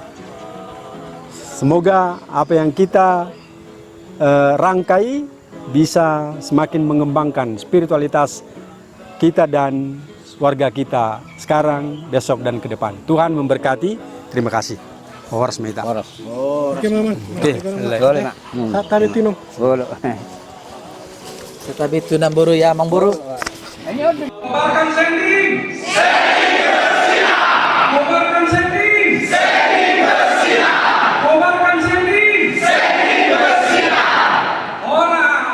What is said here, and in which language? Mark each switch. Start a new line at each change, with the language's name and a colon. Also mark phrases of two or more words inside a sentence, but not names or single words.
Indonesian: Semoga apa yang kita rangkai bisa semakin mengembangkan spiritualitas kita dan warga kita sekarang, besok, dan ke depan. Tuhan memberkati. Terima kasih. Horas Meta. Oke, Mama. Boleh, Mak. Tadi Tino. Boleh. Tetapi itu nam buru ya, mang buru. Kobarkan sending! Sending bersinar! Kobarkan sending! Sending bersinar! Kobarkan sending! Sending bersinar! Orang!